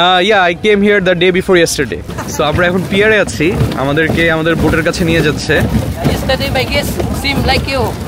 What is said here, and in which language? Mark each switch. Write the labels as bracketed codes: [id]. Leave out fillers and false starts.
[en] Yeah, I came here the day before yesterday. [bn] So আমরা এখন পিয়ারে আছি, আমাদেরকে আমাদের বোটের কাছে নিয়ে যাচ্ছে। [en] Yesterday my guest seemed like you.